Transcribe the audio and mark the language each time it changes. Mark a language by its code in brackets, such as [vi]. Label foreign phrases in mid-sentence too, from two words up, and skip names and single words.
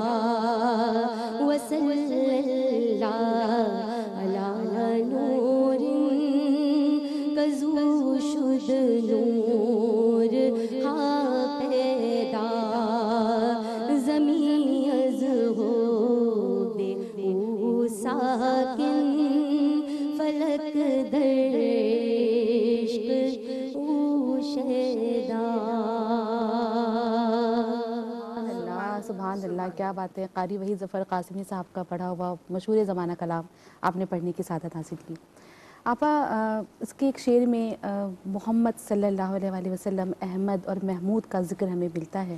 [ar] وصلی اللہ علی [fa] نور کزو شد نور ہا پیدا زمین از ہو بے او ساکن فلک در عشق او شیدا. [ar] سبحان اللہ، [ur] کیا بات ہے. قاری وحید ظفر قاسمی صاحب کا پڑھا ہوا مشہور زمانہ کلام آپ نے پڑھنے کی سعادت حاصل کی. آپا اس کے ایک شعر میں محمد [ar] صلی اللہ علیہ وآلہ وسلم، [ur] احمد اور محمود کا ذکر ہمیں ملتا ہے.